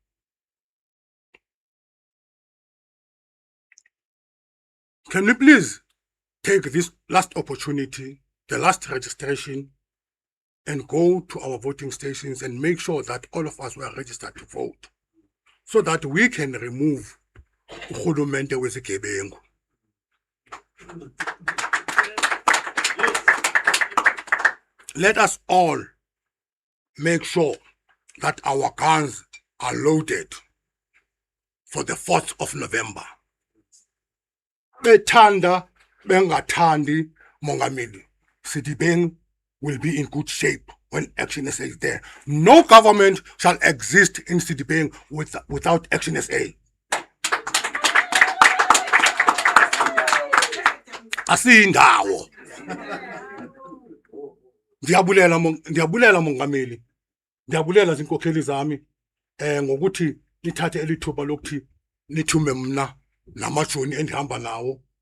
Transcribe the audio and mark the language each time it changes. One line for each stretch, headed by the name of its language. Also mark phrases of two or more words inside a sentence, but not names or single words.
English: Can we please take this last opportunity, the last registration, and go to our voting stations and make sure that all of us were registered to vote, so that we can remove
Xhosa: urhulumente wezigebengu.
English: Let us all make sure that our guns are loaded for the 4th of November.
Xhosa: Bethanda bengathandi Mongameli,
English: Sedibeng will be in good shape when ActionSA is there. No government shall exist in Sedibeng without ActionSA.
Xhosa: Asindawo. Ndiyabulela Mongameli. Ndiyabulela zinkokheli zami ngokuthi nithathe elithuba lokuthi nithume mna namajoni endihamba nawo.